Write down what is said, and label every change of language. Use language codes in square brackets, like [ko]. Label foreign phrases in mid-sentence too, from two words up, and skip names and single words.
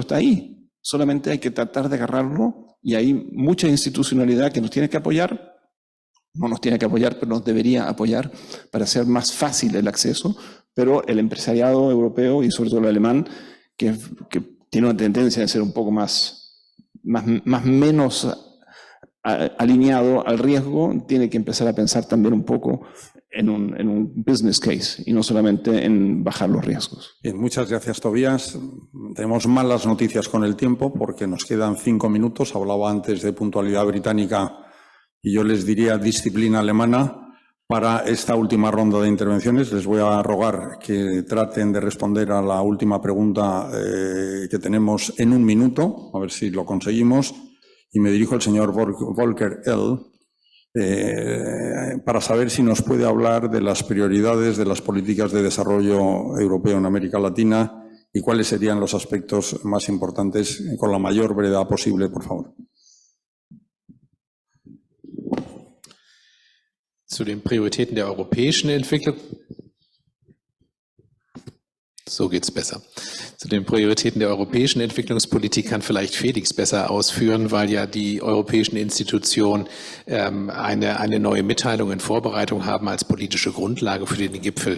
[es] está ahí, solamente hay que tratar de agarrarlo y hay mucha institucionalidad que nos tiene que apoyar, no nos tiene que apoyar, pero nos debería apoyar para hacer más fácil el acceso, pero el empresariado europeo y sobre todo el alemán, que tiene una tendencia de ser un poco menos alineado al riesgo, tiene que empezar a pensar también un poco en un [en] business case [es] y no solamente en bajar los riesgos. Bien, muchas gracias, Tobías. Tenemos malas noticias con el tiempo porque nos quedan 5 minutos. Hablaba antes de puntualidad británica y yo les diría disciplina alemana. Para esta última ronda de intervenciones les voy a rogar que traten de responder a la última pregunta que tenemos en 1 minuto, a ver si lo conseguimos. Y me dirijo al señor Volker L. Para saber si nos puede hablar de las prioridades de las políticas de desarrollo europeo en América Latina y cuáles serían los aspectos más importantes con la mayor brevedad posible, por favor. [de] Zu den Prioritäten der europäischen Entwicklung. So geht's besser. Zu den Prioritäten der europäischen Entwicklungspolitik kann vielleicht Felix besser ausführen, weil ja die europäischen Institutionen eine neue Mitteilung in Vorbereitung haben als politische Grundlage für den Gipfel.